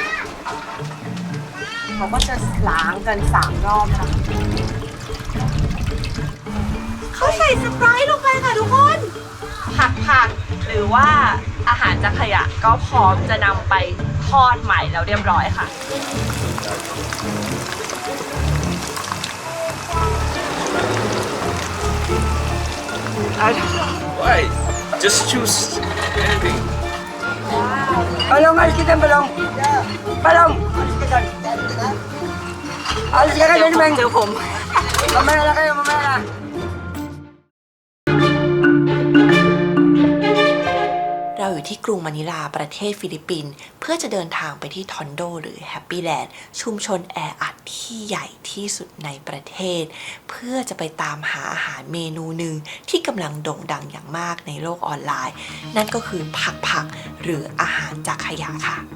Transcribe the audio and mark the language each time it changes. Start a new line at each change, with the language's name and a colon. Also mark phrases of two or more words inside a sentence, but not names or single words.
Thai: เขาก็จะล้างกัน3 รอบนะเขาใส่สไปร์ลงไปค่ะทุกคนผักหรือว่าอาหารจากขยะก็พร้อมจะนำไปทอดใหม่แล้วเรียบร้อยค่ะ
English: Why? Just choose anything.
Filipino: Balong, alis ka dyan, balong. Balong, alis ka dyan. Alis ka dyan, Meng.
Thai: เจอผม
Filipino: Mamaya na kayo, mamaya na.
Thai: เราอยู่ที่กรุงมะนิลาประเทศฟิลิปปินส์เพื่อจะเดินทางไปที่ทอนโดหรือแฮปปี้แลนด์ชุมชนแออัดที่ใหญ่ที่สุดในประเทศเพื่อจะไปตามหาอาหารเมนูหนึ่งที่กำลังโด่งดังอย่างมากในโลกออนไลน์นั่นก็คือผักหรืออาหารจากขยะค่ะ